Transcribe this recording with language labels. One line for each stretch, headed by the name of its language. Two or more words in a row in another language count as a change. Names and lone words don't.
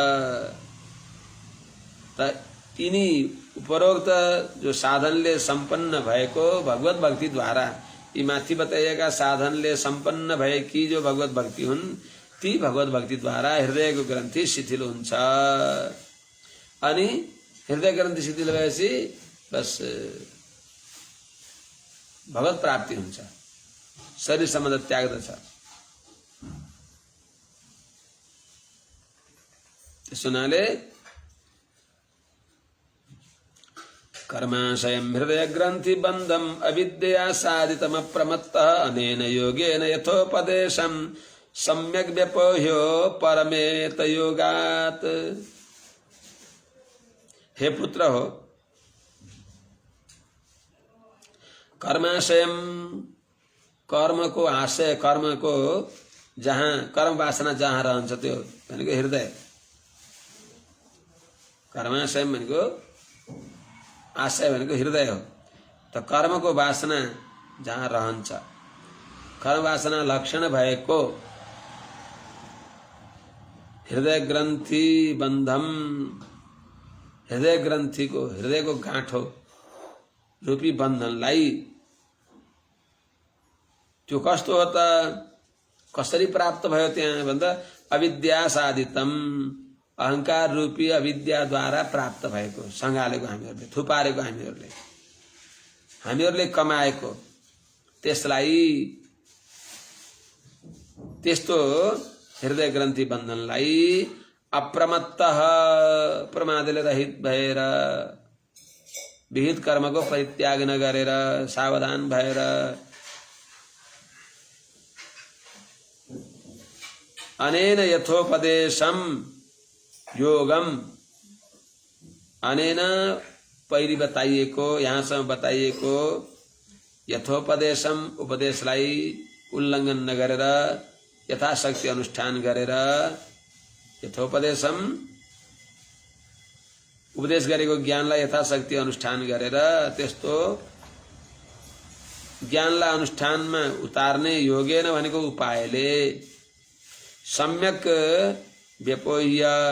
Nepali: त यिनी उपरोक्त जो साधनले सम्पन्न भएको भगवत भक्ति द्वारा यी माथि बताइएका साधनले सम्पन्न भएकी जो भगवत भक्ति हुन् ती भगवत भक्ति द्वारा हृदयको ग्रन्थि शिथिल हुन्छ। अनि हृदय ग्रन्थि शिथिल भएपछि बस भगवत प्राप्ति हुन्छ, शरीर सम्बन्ध त्याग्दछ।
Sanskrit: सुनाले कर्माशयं हृदय ग्रंथि बंधम अविद्या साधितम प्रमत्तः अनेन योगेन यथोपदेशं सम्यक व्यपोह्यो परमेत योगात।
Nepali: हे पुत्र हो, कर्माशयम कर्म को आशय, कर्म को जहाँ कर्म वासना जहाँ रहन्छ त्यो भनेको हृदय। कर्माशय भनेको आशय भनेको हृदय हो। तो कर्म को वासना जहाँ रहन्छ, कर्म वासना लक्षण भएको
Sanskrit: हृदय ग्रंथि बंधम,
Nepali: हृदय ग्रंथि को, हृदय को गाँठो रूपी बन्धनलाई त्यो कस्तो हो त, कसरी प्राप्त भयो त्यहाँ भन्दा
Sanskrit: अविद्या साधितम,
Nepali: अहंकार रूपी अविद्या द्वारा प्राप्त भएको, सँगालेको हामीहरूले, थुपारेको हामीहरूले कमाएको त्यसलाई, त्यस्तो हृदय ग्रन्थि बन्धनलाई अप्रमत्तः, प्रमादले रहित भएर, विहित कर्मको परित्याग नगरेर, सावधान भएर,
Sanskrit: अनेन यथोपदेशम योगम,
Nepali: अनेन पहिले बताइएको, यहाँसम्म बताइएको यथोपदेशम, उपदेशलाई उल्लङ्घन नगरेर यथाशक्ति अनुष्ठान गरेर, यथोपदेशम उपदेश गरेको ज्ञानलाई यथाशक्ति अनुष्ठान गरेर, त्यस्तो ज्ञानलाई अनुष्ठानमा उतार्ने योगेन भनेको उपायले,
Sanskrit: सम्यक व्यपोह्य